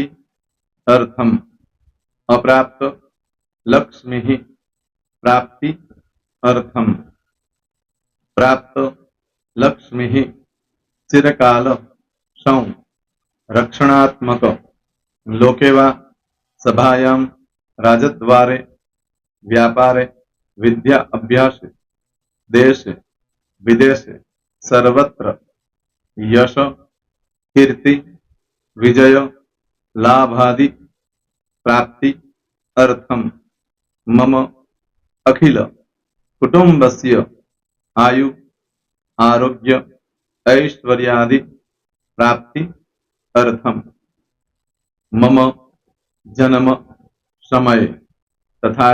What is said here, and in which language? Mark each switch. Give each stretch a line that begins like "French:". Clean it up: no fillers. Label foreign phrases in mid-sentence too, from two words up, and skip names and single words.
Sanskrit: અર્થમ, અપ્રાપ્ત, લક્ષ્મી, પ્રાપ્તિ, અર્થમ, પ્રાપ્ત, લક્ષ્મી, ચિરકાલ, સૌ, રક્ષણાત્મક, લોકેવા, સભાયામ, રાજદ્વારે, વ્યાપારે, વિદ્યા અભ્યાસે, દેશે, विदेशे सर्वत्र यश कीर्ति विजय लाभादि प्राप्ति अर्थम मम अखिल कुटुंबस्य आयु आरोग्य ऐश्वर्यादि प्राप्ति अर्थम मम जन्म समय तथा